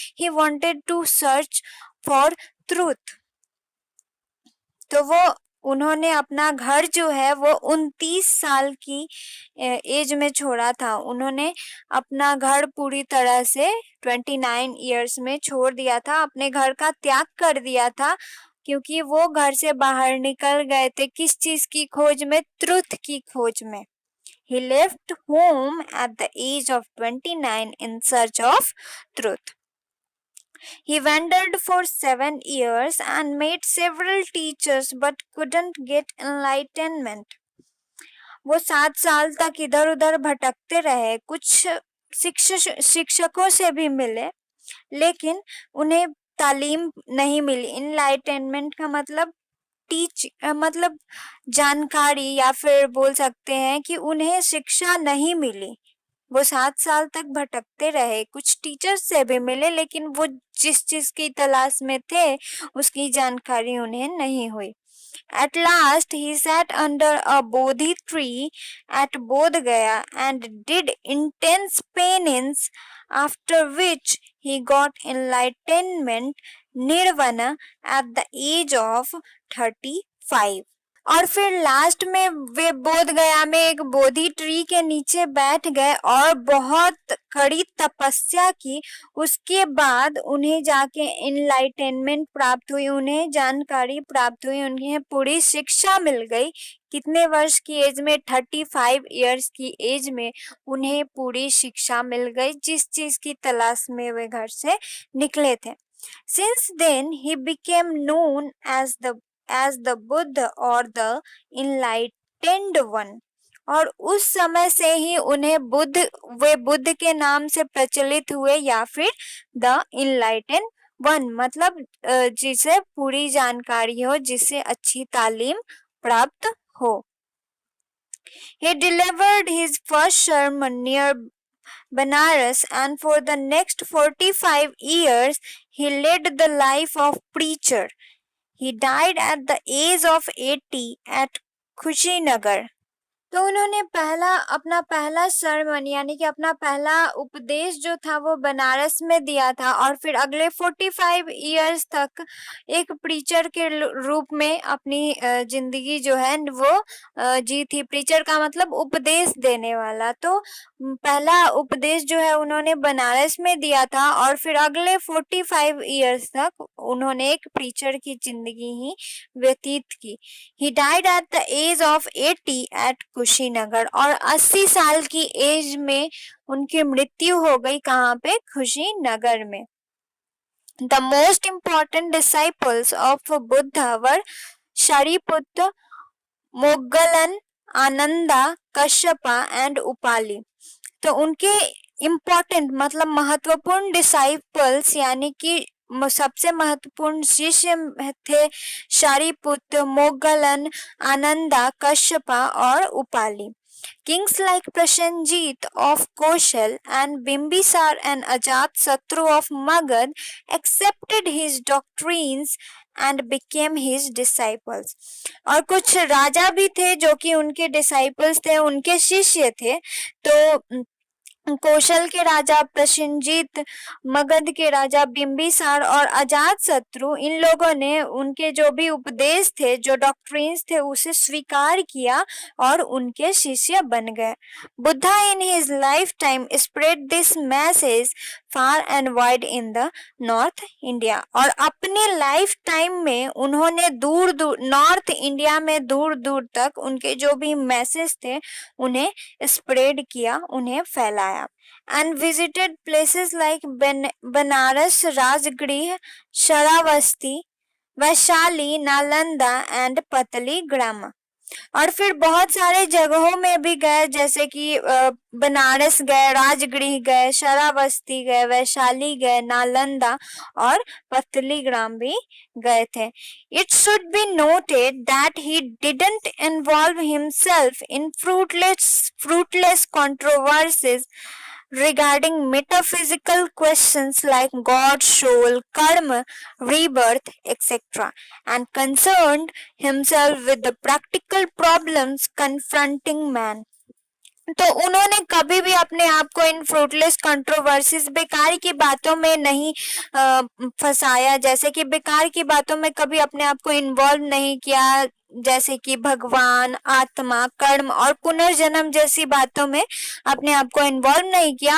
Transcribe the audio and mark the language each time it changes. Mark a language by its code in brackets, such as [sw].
[en] He wanted to search for truth. [hi] तो वो उन्होंने अपना घर जो है वो 29 साल की एज में छोड़ा था। उन्होंने अपना घर पूरी तरह से 29 इयर्स में छोड़ दिया था, अपने घर का त्याग कर दिया था, क्योंकि वो घर से बाहर निकल गए थे किस चीज की खोज में? ट्रुथ की खोज में। [en] He left home at the age of 29 in search of truth. He wandered for 7 years and met several teachers but couldn't get enlightenment. [hi] वो 7 साल तक इधर उधर भटकते रहे, कुछ शिक्षकों से भी मिले, लेकिन उन्हें तालीम नहीं मिली। इनलाइटेनमेंट का मतलब मतलब जानकारी, या फिर बोल सकते हैं कि उन्हें शिक्षा नहीं मिली। वो 7 साल तक भटकते रहे, कुछ टीचर्स से भी मिले, लेकिन वो जिस चीज की तलाश में थे उसकी जानकारी उन्हें नहीं हुई। [en] At last he sat under a Bodhi tree at Bodh Gaya and did intense penance, after which he got enlightenment, nirvana, at the age of 35. [hi] और फिर लास्ट में वे बोध गया में एक बोधि ट्री के नीचे बैठ गए और बहुत कड़ी तपस्या की। उसके बाद उन्हें जाके इनलाइटेनमेंट प्राप्त हुई, उन्हें जानकारी प्राप्त हुई, उन्हें पूरी शिक्षा मिल गई। कितने वर्ष की एज में? 35 इयर्स की एज में उन्हें पूरी शिक्षा मिल गई, जिस चीज की तलाश में वे घर से निकले थे। [en] Since then he became known as the Buddha or the enlightened one. [hi] और उस समय से ही उन्हें वे बुद्ध के नाम से प्रचलित हुए, या फिर [en] the enlightened one, [hi] मतलब जिसे पूरी जानकारी हो, जिसे अच्छी तालीम प्राप्त हो। [en] He delivered his first sermon near Banaras, and for the next 45 years he led the life of preacher. He died at the age of 80 at Kushinagar. [hi] तो उन्होंने अपना पहला सरमन, यानी कि अपना पहला उपदेश जो था वो बनारस में दिया था, और फिर अगले 45 इयर्स तक एक प्रीचर के रूप में अपनी जिंदगी जो है वो जी थी। प्रीचर का मतलब उपदेश देने वाला। तो पहला उपदेश जो है उन्होंने बनारस में दिया था, और फिर अगले 45 इयर्स तक उन्होंने एक प्रीचर की जिंदगी ही व्यतीत की। [en] He died at the age of 80 at [hi] Kushinagar, और 80 साल की एज में उनकी मृत्यु हो गई। कहाँ पे? कुशीनगर में। [en] The most important disciples of Buddha were Shariputra, Moggallon, Ananda, Kashyapa and Upali. [hi] तो उनके इम्पोर्टेंट मतलब महत्वपूर्ण डिसाइपल्स यानी कि सबसे महत्वपूर्ण शिष्य थे शारिपुत्र, मोगलन, आनंदा, कश्यपा और Upali. [en] Kings like Prasenjit of Koshal and Bimbisar and Ajat-Satru of Magad accepted his doctrines and became his disciples. [hi] और कुछ राजा भी थे जो कि उनके डिसाइपल्स थे, उनके शिष्य थे. तो कौशल के राजा प्रसेनजीत, मगध के राजा बिंबिसार और अजात शत्रु, इन लोगों ने उनके जो भी उपदेश थे, जो डॉक्ट्रिन्स थे, उसे स्वीकार किया और उनके शिष्य बन गए. [en] Buddha in his life time spread this message far and wide in the north India. [hi] और अपने लाइफ टाइम में उन्होंने दूर दूर नॉर्थ इंडिया में दूर दूर तक उनके जो भी मैसेज थे उन्हें स्प्रेड किया, उन्हें फैलाया. [en] And visited places like Banaras, Rajgriha, Sharavasti, Vaishali, Nalanda and Pataligram. [hi] और फिर बहुत सारे जगहों में भी गए, जैसे कि बनारस गए, राजगृह गए, शरावस्ती गए, वैशाली गए, नालंदा और पतली ग्राम भी गए थे. [en] It should be noted that he didn't involve himself in fruitless controversies regarding metaphysical questions like God, soul, karma, rebirth, etc., and concerned himself with the practical problems confronting man. [hi] तो उन्होंने कभी भी अपने आप को इन फ्रूटलेस कंट्रोवर्सीज, बेकार की बातों में नहीं फंसाया, जैसे कि बेकार की बातों में कभी अपने आप को इन्वॉल्व नहीं किया, जैसे कि भगवान, आत्मा, कर्म और पुनर्जन्म जैसी बातों में अपने आप को इन्वॉल्व नहीं किया.